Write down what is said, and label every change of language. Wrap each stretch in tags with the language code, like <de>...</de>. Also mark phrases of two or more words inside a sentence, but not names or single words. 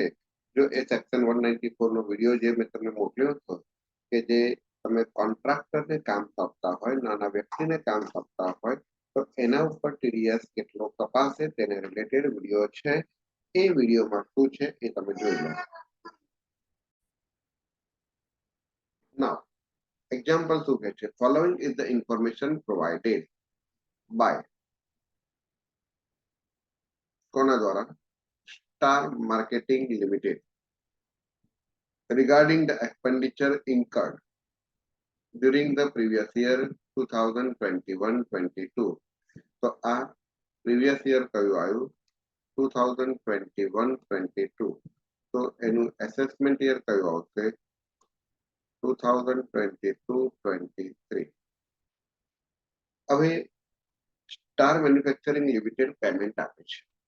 <gu>જો એ સેક્શન 194 નો વિડીયો જે મેં તમને મોકલ્યો હતો કે જે તમે કોન્ટ્રાક્ટરને કામ સોંપતા હોય, નાના વ્યક્તિને કામ સોંપતા હોય, તો એના ઉપર ટીડીએસ કેટલો કપાશે તેને રિલેટેડ વિડીયો છે. એ વિડીયોમાં શું છે એ તમે જોઈ લો.</gu> <en>Now, example</en> <gu>શું કહે છે?</gu> <en>Following is the information provided by</en> <gu>કોના દ્વારા?</gu> <en>સ્ટાર માર્કેટિંગ લિમિટેડ regarding the expenditure incurred during the previous year 2021-22.</en> <gu>તો આ</gu> <en>previous year</en> <gu>કયું આવ્યું? 2021-22. તો એનું</gu> <en>assessment year</en> <gu>કયું આવશે? 2022-23. હવે સ્ટાર મેન્યુફેક્ચરિંગ લિમિટેડ પેમેન્ટ આપે છે.</gu>